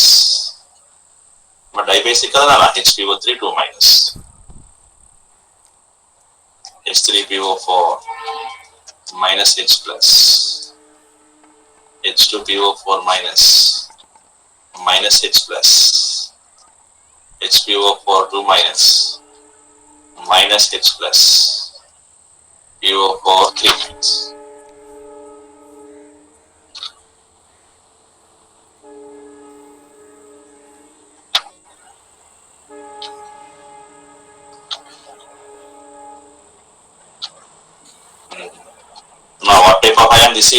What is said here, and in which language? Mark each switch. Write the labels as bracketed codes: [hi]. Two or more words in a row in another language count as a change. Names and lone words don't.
[en] But dibasic kada na HPO3 2 minus, H3PO4 minus H plus, H2PO4 minus H plus, HPO4 2 minus H plus, PO4 3 minus. Now what type of ion this is?